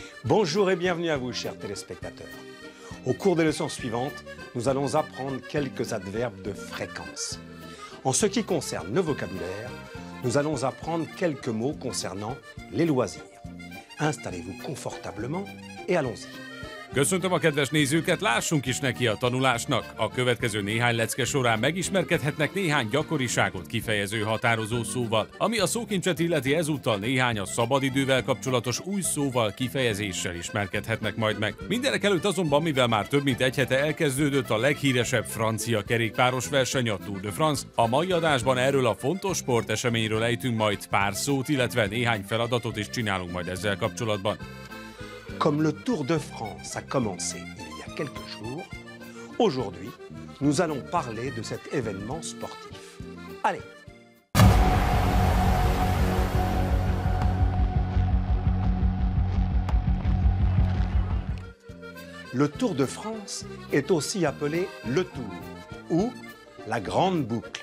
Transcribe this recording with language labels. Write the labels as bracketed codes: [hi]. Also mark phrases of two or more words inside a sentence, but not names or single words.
[fr] Bonjour et bienvenue à vous, chers téléspectateurs. Au cours des leçons suivantes, nous allons apprendre quelques adverbes de fréquence. En ce qui concerne le vocabulaire, nous allons apprendre quelques mots concernant les loisirs. Installez-vous confortablement et allons-y. [hu] Köszöntöm a kedves nézőket, lássunk is neki a tanulásnak. A következő néhány lecke során megismerkedhetnek néhány gyakoriságot kifejező határozó szóval. Ami a szókincset illeti, ezúttal néhány a szabadidővel kapcsolatos új szóval, kifejezéssel ismerkedhetnek majd meg. Mindenek előtt azonban, mivel már több mint egy hete elkezdődött a leghíresebb francia kerékpáros verseny, a Tour de France, a mai adásban erről a fontos sporteseményről ejtünk majd pár szót, illetve néhány feladatot is csinálunk majd ezzel kapcsolatban. [fr] Comme le Tour de France a commencé il y a quelques jours, aujourd'hui, nous allons parler de cet événement sportif. Allez! Le Tour de France est aussi appelé le Tour ou la Grande Boucle.